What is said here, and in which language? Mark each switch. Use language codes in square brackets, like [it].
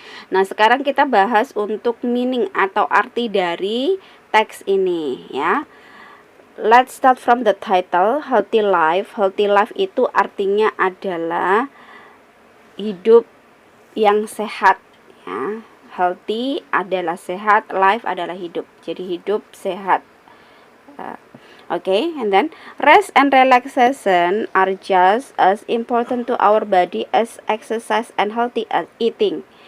[id] Nah, sekarang kita bahas untuk meaning atau arti dari teks ini, ya. [en] Let's start from the title, Healthy Life. [id] Healthy life itu artinya adalah hidup yang sehat, ya. Healthy adalah sehat, life adalah hidup. Jadi hidup sehat. [en] Okay, and then rest and relaxation are just as important to our body as exercise and healthy eating.